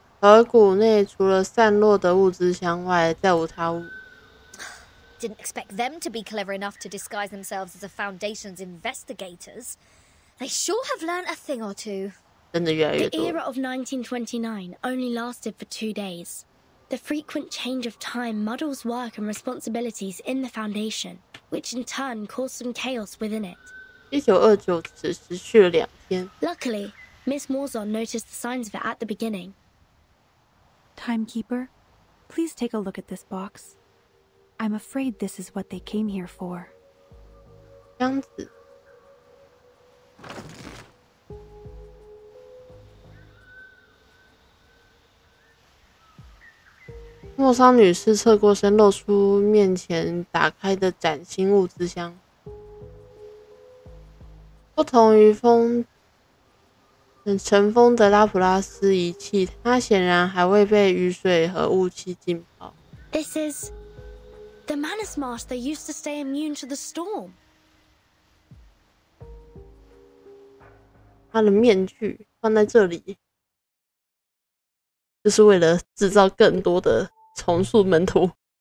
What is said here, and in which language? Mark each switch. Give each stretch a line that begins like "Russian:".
Chinese: 河谷内除了散落的物资箱外，再无他物。
English: Didn't expect them to be clever enough to disguise themselves as a Foundation's investigators. They sure have learned a thing or two.
Chinese: 真的越来越
English: The
Chinese: 多。
English: era of 1929 only lasted for 2 days. The frequent change of time muddles work and responsibilities in the Foundation, which in turn caused some chaos within it.
Chinese: 1929只持续了2天。
English: Luckily, Miss Morzon noticed the signs of it at the beginning. Timekeeper, please take a look at this box. I'm afraid this is what they came here for.
Chinese: 箱子。莫桑女士侧过身，露出面前打开的崭新物资箱。不同于尘封的拉普拉斯仪器，它显然还未被雨水和雾气浸泡。
English: This is the Manus mask they used to stay immune to the storm.
Chinese: 它的面具放在这里，就是为了制造更多的重塑门徒。